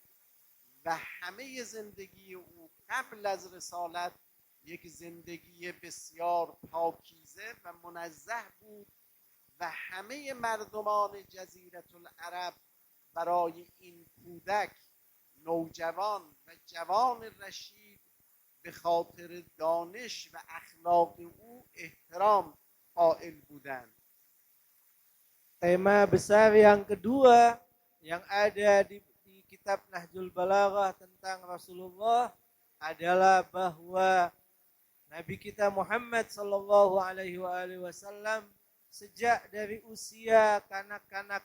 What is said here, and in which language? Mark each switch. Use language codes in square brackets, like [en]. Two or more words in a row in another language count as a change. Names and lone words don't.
[fa] و همه زندگی او قبل از رسالت یک زندگی بسیار پاکیزه و منزه بود و همه مردمان جزیره العرب برای این کودک نوجوان و جوان رشید به خاطر دانش و اخلاق او احترام قائل بودند. [id] Tema besar yang kedua yang ada di kitab Nahjul Balaghah tentang Rasulullah adalah bahwa Nabi kita Muhammad [ar] صلى الله عليه وسلم [id] sejak dari usia kanak-kanak